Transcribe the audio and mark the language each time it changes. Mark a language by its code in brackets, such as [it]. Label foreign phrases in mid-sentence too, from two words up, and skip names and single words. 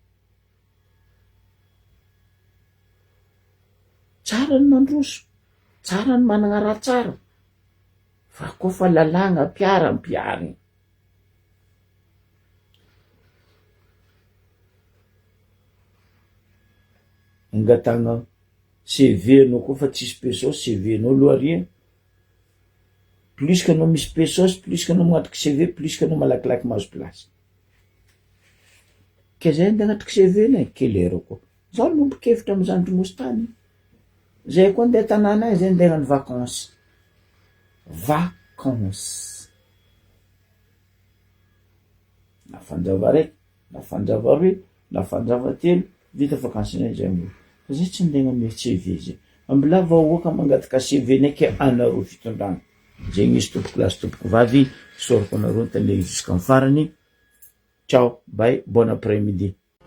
[mg] Tsara ny mandroso, tsara ny managna raha tsara, fa koa fa lalàgna piara mpiary. Angatagna CV anao koa fa tsisy pesosy CV anao loharia. [fr] Plus que [mg] anao misy pesosy, [fr] plus que [mg] anao magnatiky CV, [fr] plus que [mg] anao malakilaky mahazo place. Ke zay andeha agnatriky CV nay, kelera koa. Zaho nombokevitra am'izany ndromosy tany. Zay koa andeha tanàna ay, zay andeha hagnano vacances. Vacances. Na fanjava raiky, na fanjava roy, na fanjava telo, vita vacances nay zay mo. Fa zay tsy andeha hagname CV zay. Ambilà vahoaka mangataka CV nay ke anareo fitondrana. Zay misy tompoko lahy sy tompoko vavy, soroko anareo ny tandreny jusqu'à farany. [fr] Ciao, bye, bon après-midi.